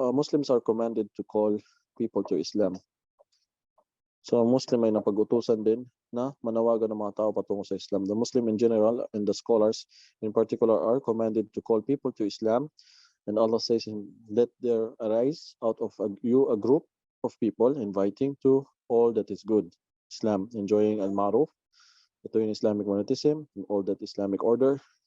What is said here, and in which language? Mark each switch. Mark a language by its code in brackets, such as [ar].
[en] Muslims are commanded to call people to Islam. [tl] So ang Muslim ay napag-utusan din na manawagan ng mga tao patungo sa Islam. [en] The Muslim in general and the scholars in particular are commanded to call people to Islam. And Allah says, let there arise out of you a group of people inviting to all that is good. Islam, enjoying al-ma'ruf. [tl] Ito yung [en] Islamic monotheism, all that Islamic order.